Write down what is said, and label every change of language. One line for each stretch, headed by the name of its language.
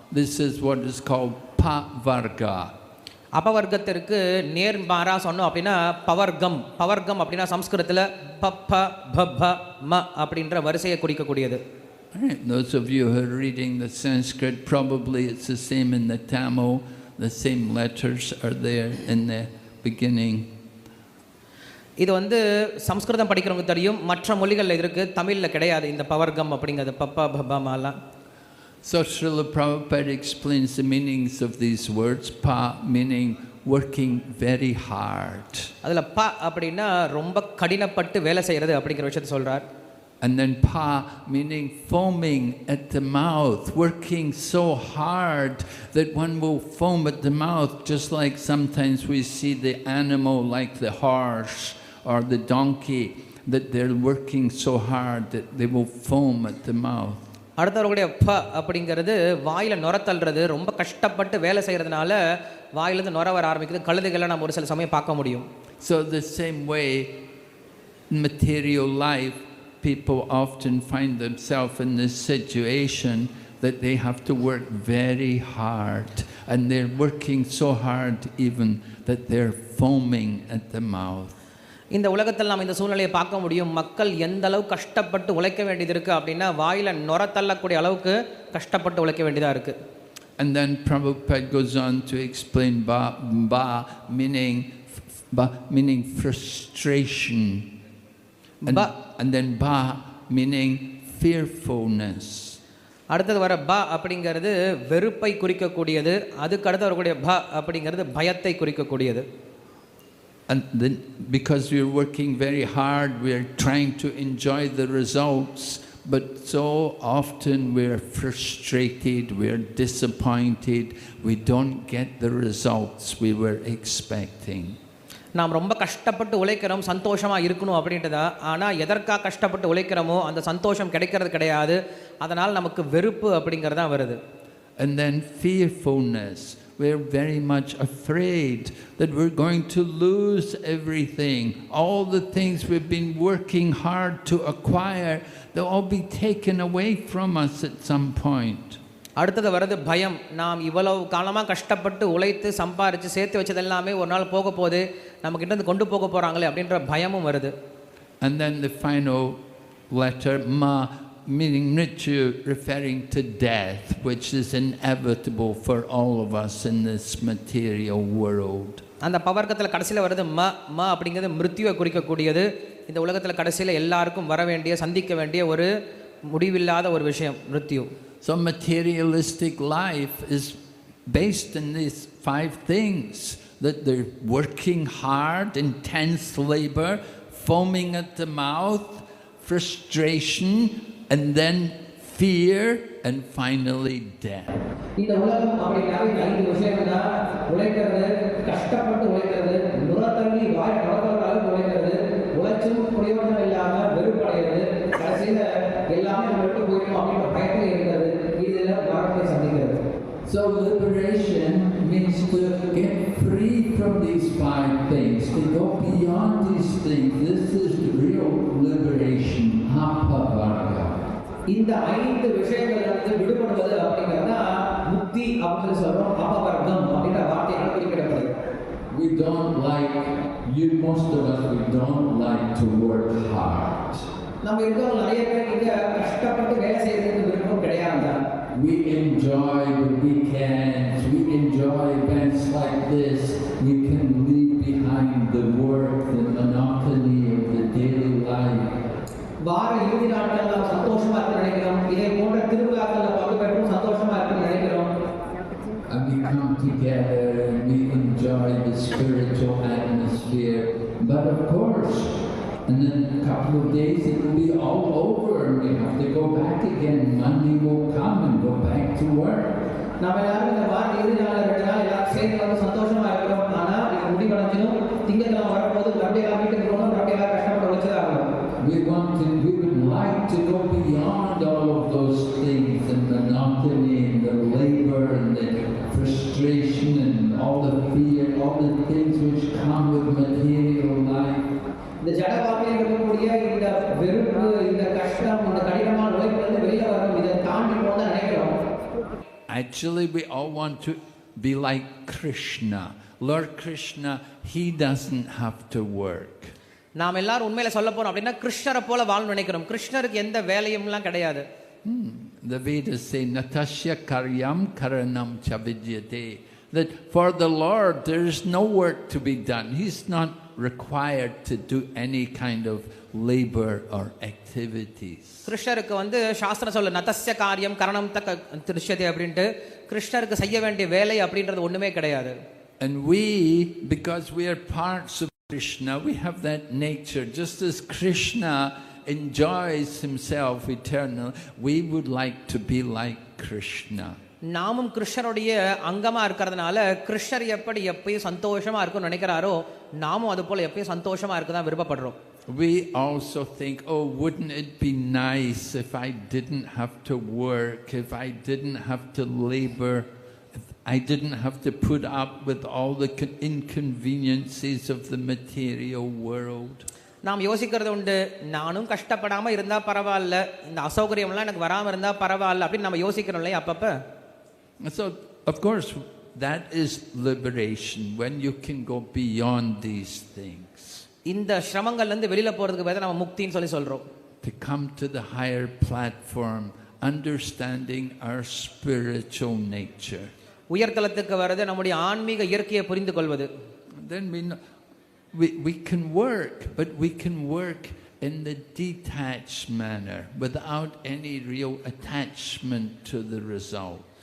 English: This is what is called pavarga.
Tamil: அபவர்க்கத்திற்கு நேர்மாறா சொன்னோம் அப்படின்னா பவர்க்கம். பவர்க்கம் அப்படின்னா சம்ஸ்கிருதத்தில் பப்ப பப்ப ம அப்படின்ற வரிசையை குறிக்கக்கூடியது.
English: Those of you who are reading the Sanskrit, probably it's the same in the Tamil. The same letters are there in the beginning.
Tamil: இது சம்ஸ்கிருதம் படிக்கிறவங்க தெரியும், மற்ற மொழிகளில் இருக்கு, தமிழில் கிடையாது இந்த பவர்க்கம் அப்படிங்கிறது பப்ப பப்ப மாலாம்.
English: So Srila Prabhupada explains the meanings of these words. Pa meaning working very hard.
Tamil: அதில் ப அப்படின்னா ரொம்ப கடினப்பட்டு வேலை செய்கிறது அப்படிங்கிற விஷயத்தை சொல்கிறார்.
English: And then pa meaning foaming at the mouth, working so hard that one will foam at the mouth, just like sometimes we see the animal like the horse or the donkey, that they're working so hard that they will foam at the mouth.
Tamil: அடுத்தவர்களுடைய ப அப்படிங்கிறது வாயில நுர தள்ளுறது, ரொம்ப கஷ்டப்பட்டு வேலை செய்யறதுனால வாயிலிருந்து நுர வர ஆரம்பிக்குது. கழுதைகளை நம்ம ஒரு சில சமயம் பார்க்க முடியும்.
English: So the same way in material life people often find themselves in this situation that they have to work very hard, and they're working so hard even that they're foaming at the mouth.
Tamil: இந்த உலகத்தில் நாம் இந்த சூழ்நிலையை பார்க்க முடியும். மக்கள் எந்த அளவு கஷ்டப்பட்டு உழைக்க வேண்டியது இருக்குது அப்படின்னா வாயில நுர தள்ளக்கூடிய அளவுக்கு கஷ்டப்பட்டு உழைக்க வேண்டியதாக இருக்குது.
English: And then Prabhupada goes on to explain ba meaning frustration, and then ba meaning fearfulness.
Tamil: அடுத்தது வர ப அப்படிங்கிறது வெறுப்பை குறிக்கக்கூடியது. அதுக்கு அடுத்து வரக்கூடிய ப அப்படிங்கிறது பயத்தை குறிக்கக்கூடியது.
English: And then because we are working very hard, we are trying to enjoy the results, but so often we are frustrated, we are disappointed, we don't get the results we were expecting.
Tamil: நாம் ரொம்ப கஷ்டப்பட்டு உழைக்கிறோம், சந்தோஷமாக இருக்கணும் அப்படின்றதா. ஆனால் எதற்காக கஷ்டப்பட்டு உழைக்கிறோமோ அந்த சந்தோஷம் கிடைக்கிறது கிடையாது. அதனால் நமக்கு வெறுப்பு அப்படிங்கிறதா வருது.
English: And then fearfulness. We're very much afraid that we're going to lose everything. All the things we've been working hard to acquire, they'll all be taken away from us at some point.
Tamil: அடுத்தது வருது பயம். நாம் இவ்வளவு காலமாக கஷ்டப்பட்டு உழைத்து சம்பாரித்து சேர்த்து வச்சது எல்லாமே ஒரு நாள் போக போது நமக்கிட்ட இருந்து கொண்டு போக போகிறாங்களே அப்படின்ற பயமும் வருது.
English: And then the final letter, ma, meaning mrityu referring to death, which is inevitable for all of us in this material world.
Tamil: அந்த பவர்க்கத்தில் கடைசியில் வருது ம அப்படிங்கிறது மிருத்யுவை குறிக்கக்கூடியது. இந்த உலகத்தில் கடைசியில் எல்லாருக்கும் வர வேண்டிய சந்திக்க வேண்டிய ஒரு முடிவில்லாத ஒரு விஷயம் மிருத்யு.
English: So materialistic life is based in these 5 things, that they're working hard, intense labor, foaming at the mouth, frustration, and then fear, and finally death.
Tamil: இந்த உலகம் அப்படினாவே 5 விஷயங்கள் தான். உழைக்கிறது, கஷ்டப்பட்டு உழைக்கிறது, நுரத்தள்ளி வாய் நுரத்தள்ளாலும் உழைக்கிறது, உழைச்சும் பிரயோஜனம் இல்லாம வெறுப்படைகிறது, கடைசியில எல்லாமே நம்ம விட்டு போயிடும் அப்படின்ற பயத்தில் இருக்கிறது. இதுல மரணத்தை சந்திக்கிறது.
English: So liberation means to get free from these 5 things, to go beyond these things. This is real liberation. Apavarga.
Tamil: இந்த 5 விஷயங்களிலிருந்து விடுபடுவது அப்படிங்கிறத முக்தி அப்படின்னு சொல்றோம். அபவர்க்கம் அப்படின்ற வார்த்தையால் குறிப்பிடப்படுது.
English: We don't like, most of us, we don't like to work hard.
Tamil: நம்ம இருக்கவங்க நிறைய பேர் இங்க கஷ்டப்பட்டு வேலை செய்யறதுக்கு விருப்பம் கிடையாது.
English: We enjoy the weekends, we enjoy events like this. We can leave behind the work, the monotony of the daily life.
Tamil: வார இறுதி நாட்கள் நாம் சந்தோஷமா இருக்க நினைக்கிறோம். இதை போன்ற திருவிழாக்களில் பங்கு பெற்றும் சந்தோஷமா இருக்க நினைக்கிறோம்.
English: And we come together and we enjoy the spiritual atmosphere. But of course, and then a couple of days it will be all over and we have to go back again. Monday will come and go back to work.
Tamil: நாம எல்லாரும் இந்த வார இறுதி நாள் 2 நாள் எல்லாரும் சேர்ந்து வந்து சந்தோஷமா இருக்கிறோம். ஆனா இது முடிவடைஞ்சிடும். திங்கட்கிழமை வரும்போது மறுபடியும் வீட்டுக்கு போகணும், மறுபடியும் கஷ்டப்பட்டு உழைச்சதாக.
English: We would like to go beyond all of those things, the monotony and the labor and the frustration and all the fear, all the things which come with material life.
Tamil: இந்த ஜட வாழ்க்கையில் இருக்கக்கூடிய இந்த வெறுப்பு, இந்த கஷ்டம், இந்த கடினமான உழைப்பிலிருந்து வெளியில வரணும். இதை தாண்டி போக நினைக்கிறோம்.
English: Actually, we all want to be like Krishna. Lord Krishna, he doesn't have to work.
Tamil: நாம் எல்லாரும் உண்மையில சொல்ல போறோம் அப்படின்னா கிருஷ்ணரை போல வாழணும்னு நினைக்கிறோம். கிருஷ்ணருக்கு எந்த வேலையும்லாம் கிடையாது.
English: The Vedas say
Sanskrit: natasya karyam karanam chavidyate,
English: that for the Lord there is no work to be done. He's not required to do any kind of labor or activities.
Tamil: கிருஷ்ணருக்கு சாஸ்திரம் சொல்ல
Sanskrit: நதஸ்ய காரியம் கரணம் தக்க திருஷ்யதே
Tamil: அப்படின்ட்டு கிருஷ்ணருக்கு செய்ய வேண்டிய வேலை அப்படின்றது ஒண்ணுமே கிடையாது.
English: And we, because we are parts of Krishna, we have that nature. Just as Krishna enjoys himself eternal, we would like to be like Krishna.
Tamil: நாமும் கிருஷ்ணருடைய அங்கமா இருக்கிறதுனால கிருஷ்ணர் எப்படி எப்பயும் சந்தோஷமா இருக்கும்னு நினைக்கிறாரோ நாமும் அது போல எப்பயும் சந்தோஷமா இருக்க தான் விருப்பப்படுறோம்.
English: We also think, oh, wouldn't it be nice if I didn't have to work, if I didn't have to labor, if I didn't have to put up with all the inconveniences of the material world.
Tamil: நாம் யோசிக்கிறது உண்டு, நானும் கஷ்டப்படாம இருந்தா பரவாயில்ல, இந்த அசௌகரியம்லாம் எனக்கு வராம இருந்தா பரவாயில்ல அப்படின்னு நம்ம யோசிக்கிறோம் இல்லையா அப்பப்ப.
English: So of course that is liberation, when you can go beyond these things.
Tamil: இந்த சிரமங்கள்ல இருந்து வெளியில போறதுக்கு பதிலா நம்ம முக்தின்னு சொல்றோம்.
English: To come to the higher platform, understanding our spiritual nature.
Tamil: உயர்தலத்துக்கு வரது நம்முடைய ஆன்மீக இயற்கையை புரிந்து கொள்வது.
English: Then we can work, but we can work in the detached manner without any real attachment to the result.